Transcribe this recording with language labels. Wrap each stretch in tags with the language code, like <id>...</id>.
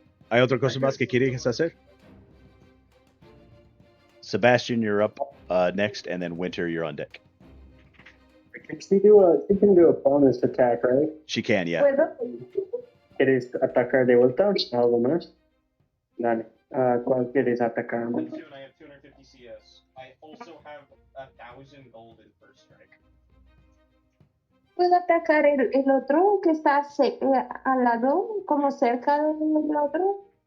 <es>¿Hay otra cosa más que quieres hacer?</es> <en>Sebastian, you're up next, and then Winter, you're on deck. She can do a bonus attack, right? She can, yeah.</en> <es>¿Puedo? ¿Quieres atacar de vuelta? ¿Algo más? Dale. ¿Cuál quieres atacar?</es> <en>I have 250 CS. I also have 1,000 gold in first strike.</en> <es>¿Puedo atacar el otro que está al lado, como cerca del otro?</es>